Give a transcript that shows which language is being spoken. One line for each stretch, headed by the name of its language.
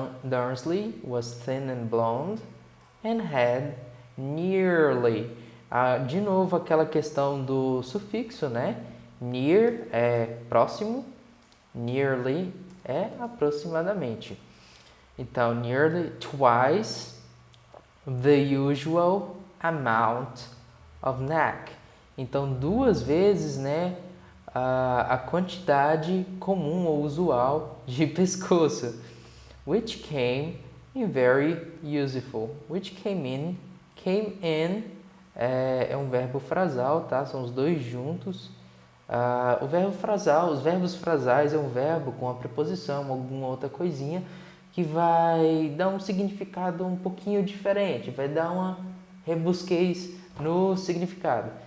English: Dursley was thin and blonde and had nearly.
Portuguese: De novo aquela questão do sufixo, né? Near é próximo, nearly é aproximadamente.
English: Então, nearly twice the usual amount of neck.
Portuguese: Então, duas vezes, né, a quantidade comum ou usual de pescoço.
English: Which came in very useful. Which came in
Portuguese: é um verbo frasal, tá? São os dois juntos. O verbo frasal, os verbos frasais é um verbo com a preposição, alguma outra coisinha que vai dar um significado um pouquinho diferente, vai dar uma rebusquez no significado.